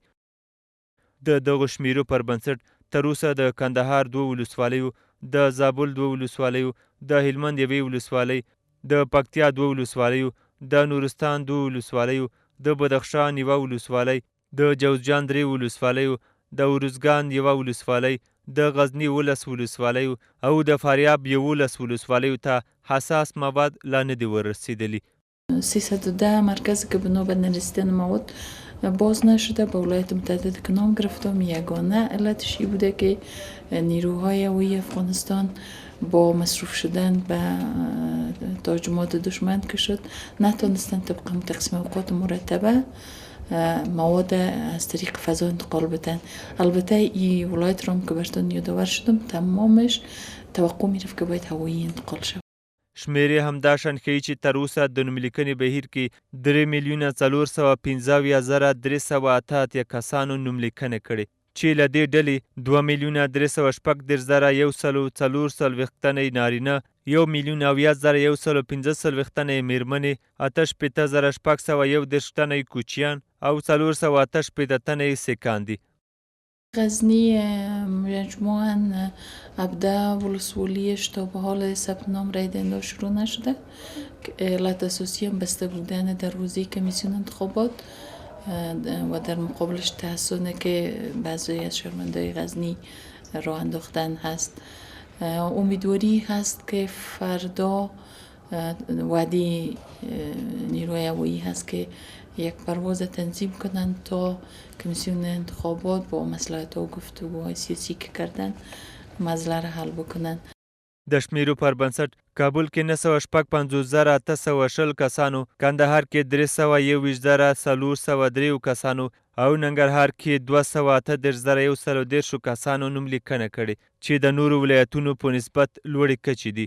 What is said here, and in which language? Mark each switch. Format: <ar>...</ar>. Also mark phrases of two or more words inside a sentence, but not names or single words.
<ps>د دغو شمیرو پر بنسټ تر اوسه د کندهار 2 ولسوالیو، د زابل 2 ولسوالیو، د هلمند 1 ولسوالۍ، د پکتیا 2 ولسوالیو، د نورستان 2 ولسوالیو، د بدخشان 1 ولسوالۍ، د جوزجان 3 ولسوالیو، د ارزګان 1 ولسوالۍ، د غزني 11 ولسوالیو او د فاریاب 11 ولسوالیو ته حساس مواد لا نه دي ورسیدلی.</ps> <fa>310 مرکز که به نوبت نرسیدن مواد باز نشده. به ولایت متحده که نام گرفتم یگانه علتش این بوده که نیروهای هوایی افغانستان با مصروف شدن به تهاجمات دشمن که شد نتونستن طبق تقسیم اوقات مرتبه مواد از طریق فضا انتقال بدن. البته این ولایت را که براتون یادآور شدم تمامش توقع میرفت که باید هوایی انتقال شود.</fa> <ps>شمیرې همداشان ښیي چې تر اوسه د نوملیکنې بهیر کې 3,415,388 کسانو نوملیکنه کړې چې له دې ډلې 2,316,144 تنه نارینه، 1,070,115 تنه میرمنې، 88,601 تنه کوچیان او 488 تنه سیکان دي.</ps> <fa>غزنی مجموعاً 17 ولسوالیش تا به حال ثبت نام رای دهنده شروع نشده. علت اساسی هم بسته بودن در حوزه کمیسیون انتخابات و در مقابلش تحسنه که بعضی از شهروندان غزنی راه انداختن هست. امیدواری هست که فردا وعده نیروی هوایی هست که یک پرواز تنظیم کنند تا کمیسیون انتخابات با مصلحت و گفتگوهای سیاسی که کردن مسئله را حل بکنند.</fa> <ps>د شمیرو پر بنسټ کابل کې 955,820 کسانو، کندهار کې 321,403 کسانو او ننګرهار کې 238,130 کسانو نوم لیکنه کړې چې د نورو ولایتونو په نسبت لوړې کچې دي.</ps>